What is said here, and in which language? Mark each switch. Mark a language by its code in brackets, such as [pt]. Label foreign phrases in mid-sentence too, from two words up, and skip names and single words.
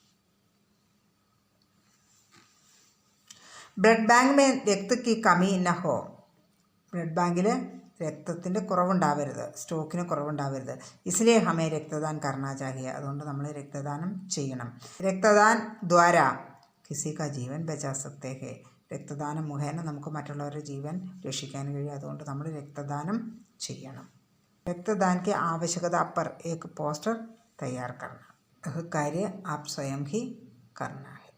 [en] blood bank [hi] में रक्त की कमी न हो, [ml] ബ്ലഡ് ബാങ്കിൽ രക്തത്തിൻ്റെ കുറവുണ്ടാവരുത്, സ്റ്റോക്കിന് കുറവുണ്ടാവരുത്. [hi] इसलिए हमें रक्तदान करना चाहिए, [ml] അതുകൊണ്ട് നമ്മൾ രക്തദാനം ചെയ്യണം. [hi] रक्तदान द्वारा किसी का जीवन बचा सकते हैं, [ml] രക്തദാനം മുഖേന നമുക്ക് മറ്റുള്ളവരുടെ ജീവൻ രക്ഷിക്കാൻ കഴിയും. അതുകൊണ്ട് നമ്മൾ രക്തദാനം ചെയ്യണം. [hi] रक्तदान की आवश्यकता पर एक पोस्टर तैयार करना। यह कार्य आप स्वयं ही करना है।